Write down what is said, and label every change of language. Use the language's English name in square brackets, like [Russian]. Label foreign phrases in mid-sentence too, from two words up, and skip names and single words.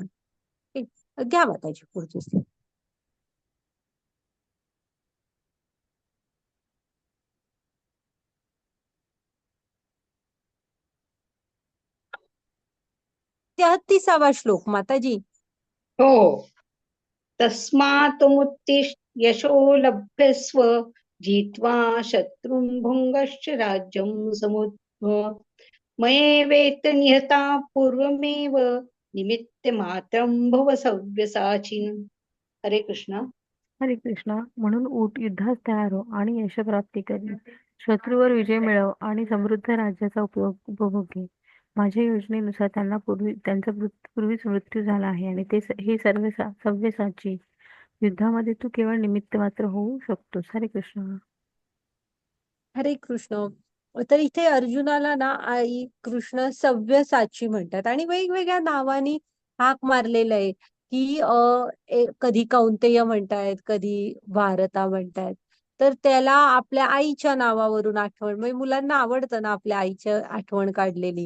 [Marathi] घ्या माताजी पुढची स्लाईड. तेहतीसावा श्लोक माताजी. हो. [Sanskrit] तस्मात्त्वमुत्तिष्ठ यशो लभ्यस्व जित्वा शत्रुं भुङ्गश्च राज्यं मयेवेत निहता पूर्वमेव निमित्तमात्रं भव सव्यसाचिन्. [Marathi] हरे कृष्ण. हरे कृष्णा. म्हणून उठ, युद्धास तयार हो आणि यशप्राप्ती कर. शत्रूवर विजय मिळव आणि समृद्ध राज्याचा उपभोग घे. माझ्या योजनेनुसार त्यांचा पूर्वीच मृत्यू झाला आहे आणि हे सव्यसाची. युद्धामध्ये तू केवळ निमित्त मात्र होऊ शकतोस. हरे कृष्ण. हरे कृष्ण. तर इथे अर्जुनाला ना आई कृष्ण सव्यसाची म्हणतात आणि वेगवेगळ्या नावानी हाक मारलेलं आहे की कधी कौंतेय म्हणतायत कधी भारता म्हणतायत. तर त्याला आपल्या आईच्या नावावरून आठवण म्हणजे मुलांना आवडतं ना आपल्या आईच्या आठवण काढलेली.